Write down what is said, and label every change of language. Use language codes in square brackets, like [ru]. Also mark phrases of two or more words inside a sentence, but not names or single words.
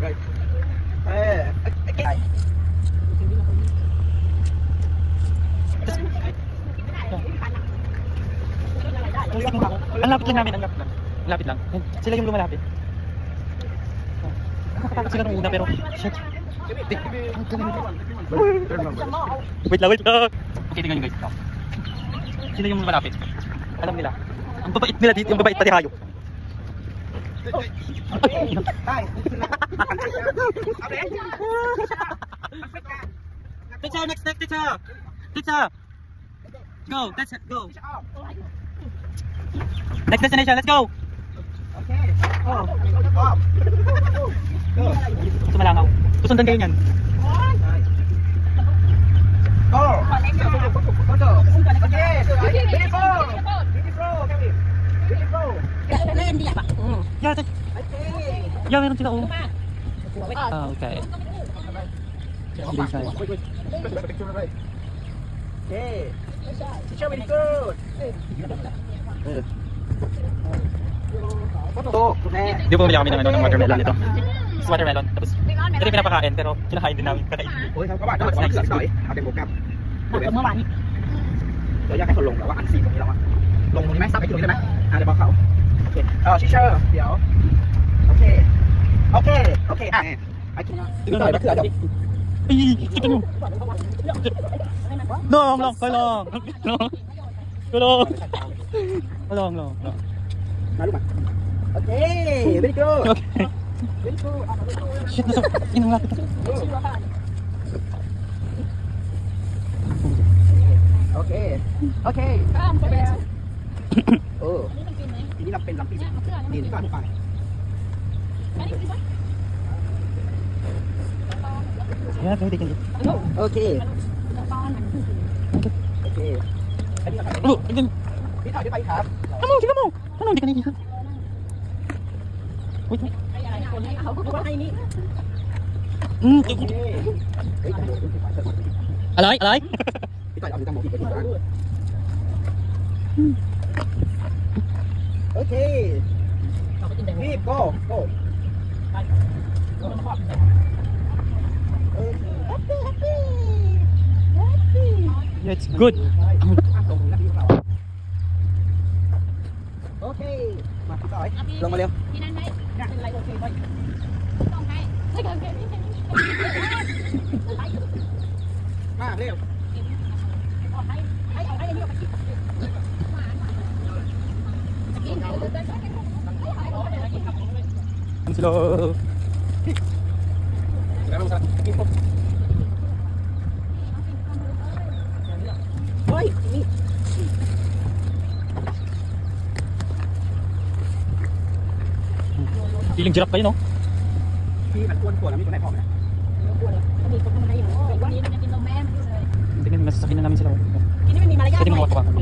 [tl] Ang lapit lang namin, ang lapit lang. Sila yung lumalapit. Nakakatakot sila nung una pero shit. Wait lang. Okay, tingnan nyo guys. Sila yung lumalapit. Alam nila. Ang babait nila dito, yung babait pati hayop. [en] Teacher, next teacher. Teacher. Go, that's it, go. Next destination, let's go. Okay. [tl] Gusto malangaw. Susundan kayo niyan. [en] Go. Okay. Beautiful. Yeah, yeah, [tl] meron sila oh. [en] Ah, okay. Okay. Teacher, very good. [tl] Di po bumili kami ng watermelon ito. [en] It's watermelon. [tl] Tapos ito yung pinapakain pero kinakain din namin. Kakain. [th] โอ้ยเขาว่าจะมาสักหน่อยเอาเป็นโปรแกรมเมื่อวานนี้เดี๋ยวอยากให้เขาลงแต่ว่าอันซีตรงนี้แล้วอะลงตรงนี้ไหมซับไปตรงนี้ได้ไหมเดี๋ยวบอกเขาโอเคชิเชอร์เดี๋ยวโอเคอ่ะไอ้ที่นี่หน่อยก็คืออะไร [tl] Kita nyo. Long. [th] มาลูกมาโอเค [en] very good [th] Okay. [en] very good Shit, [tl] nasa inang lapit na. [th] โอเคทีนี้เราเป็นลำปีนี่ที่บ้านไป [en] Yeah, [tl] pwede ka dito. [th] โอเค [en] Oh, again. [th] พี่ถ่ายได้ไปครับ [tl] Tingnan mo. Ano, hindi ka naiiyak. Wait. Alay? [th] พี่ถ่ายเอาที่ตั้งหมดอีกทีนะโอเคพี่ go [en] Yeah, it's good. [th] โอเคมาพี่ต่อยลงมาเร็ว ที่นั่นไหมเป็นไรโอเคไหมต้องให้ไม่เกินแค่นี้ มาเร็ว ให้อันนี้ออกไปกิน [en] Slow. [th] แล้วลงสักกินปุ๊บเฮ้ยนี่ [en] Feeling giraffe [tl] kayo, no? [th] พี่มันอ้วนตัวแล้วมีตัวไหนพอไหม มีคนทำอะไรอยู่วันนี้มันจะกินนมแม่มันเลย [tl] Tingnan, masasakyan na namin sila. [th] กินนี่มันมีมารยาท [tl] Pwede [th] หน่ [tl] mo [th] อย [tl] makawa kami.